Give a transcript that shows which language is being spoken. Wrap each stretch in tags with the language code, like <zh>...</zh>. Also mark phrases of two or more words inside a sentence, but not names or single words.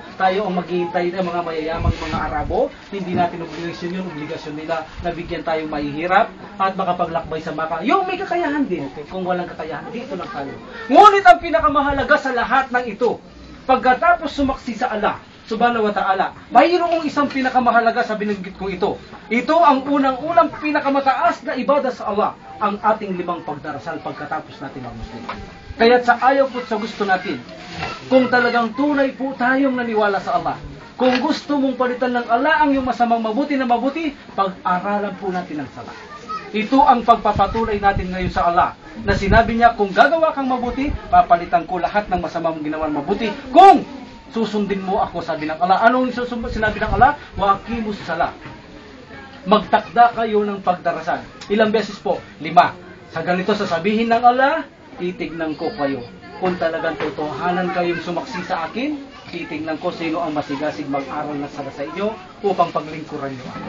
<tl>Tayo ang maghihintay ng mga mayayamang mga Arabo. Hindi natin obligasyon yun, obligasyon nila na bigyan tayong mahihirap at makapaglakbay sa Maka. Yung may kakayahan din. Kung walang kakayahan, dito lang tayo. Ngunit ang pinakamahalaga sa lahat ng ito, pagkatapos sumaksi sa Allah</tl> <ar>subhanahu wa ta'ala,</ar> <tl>mayroong isang pinakamahalaga sa binanggit kong ito. Ito ang unang-unang pinakamataas na ibadah sa Allah, ang ating 5 pagdarasal pagkatapos natin mag-Muslim. Kaya sa ayaw po sa gusto natin, kung talagang tunay po tayong naniwala sa Allah, Kung gusto mong palitan ng Allah ang iyong masamang mabuti na mabuti, pag-aralan po natin ang sala. Ito ang pagpapatuloy natin ngayon sa Allah, na sinabi niya, kung gagawa kang mabuti, papalitan ko lahat ng masama mong ginawan mabuti. Kung susundin mo ako, sabi ng Allah. Anong sinabi ng Allah?</tl> <ar>Wa aqimus salah.</ar> <tl>Magtakda kayo ng pagdarasal. Ilang beses po? 5. Sa ganito sasabihin ng Allah, titignan ko kayo. Kung talagang totohanan kayong sumaksi sa akin, titignan ko sino ang masigasig mag-aral na sala sa inyo upang paglingkuran niyo ako.</tl>